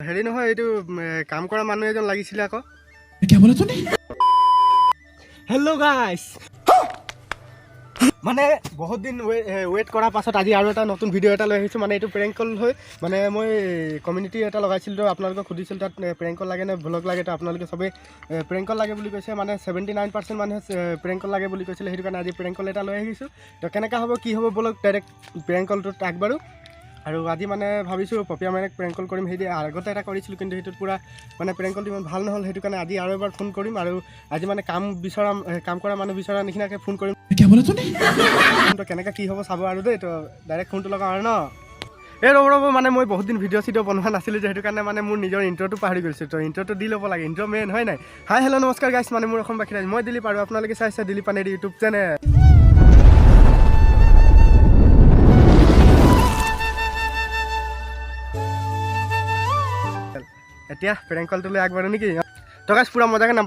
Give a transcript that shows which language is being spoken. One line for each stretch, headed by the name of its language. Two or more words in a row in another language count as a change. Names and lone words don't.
Assamese: হেৰি নহয় এইটো কাম কৰা মানুহ এজন লাগিছিল আকৌ
Hindi: क्या बोला तूने
English: হেল্ল' গাইস
Assamese: মানে বহুত দিন ওয়েট কৰাৰ পাছত আজি আৰু এটা নতুন ভিডিঅ' এটা লৈ আহিছোঁ মানে এইটো
English: প্ৰেংক কল
Assamese: হয় মানে মই কমিউনিটি এটা লগাইছিলোঁ আপোনালোকক সুধিছিল তাত
English: প্ৰেংক কল
Assamese: লাগে নে ব্লগ লাগে তো আপোনালোকে সবেই
English: প্ৰেংক কল
Assamese: লাগে বুলি কৈছে মানে 79% মানুহে
English: প্ৰেংক কল
Assamese: লাগে বুলি কৈছিলে সেইটো কাৰণে আজি
English: প্ৰেংক কল
Assamese: এটা লৈ আহিছোঁ তো কেনেকৈ হ'ব কি হ'ব বলক
English: ডাইৰেক্ট প্ৰেংক কলটোত
Assamese: আগবাঢ়ো আৰু আজি মানে ভাবিছোঁ পপিয়া মানে
English: প্ৰেংক কল
Assamese: কৰিম সেই আগতে এটা কৰিছিলোঁ কিন্তু সেইটোত পুৰা মানে
English: প্ৰেংক কলটো
Assamese: ইমান ভাল নহ'ল সেইটো কাৰণে আজি আৰু এবাৰ ফোন কৰিম আৰু আজি মানে কাম কৰা মানুহ বিচৰা নিচিনাকৈ ফোন কৰিম
Hindi: क्या बोला तूने
Assamese: তো কেনেকৈ কি হ'ব চাব আৰু দেই তো
English: ডাইৰেক্ট ফোনটো
Assamese: লগাওঁ আৰু ন এই ৰ'ব মানে মই বহুত দিন ভিডিঅ' চিডিঅ' বনোৱা নাছিলোঁ যে সেইটো কাৰণে মানে মোৰ নিজৰ ইণ্ট্ৰটো পাহৰি গৈছোঁ তো ইণ্ট্ৰটো দি ল'ব লাগে ইণ্ট্ৰ মেইন হয় নাই
English: হাই হেল্ল'
Assamese: নমস্কাৰ গাইছ মানে মোৰ অসমবাসী ৰাইজ মই দিলীপ আৰু আপোনালোকে চাইছে দিলীপ পানেৰী
English: ইউটিউব চেনেল
Assamese: এতিয়া
English: প্ৰেংক কলটো
Assamese: লৈ আগবাঢ়ো নেকি তো গাইছ পুৰা মজাকৈ নাম্বাৰ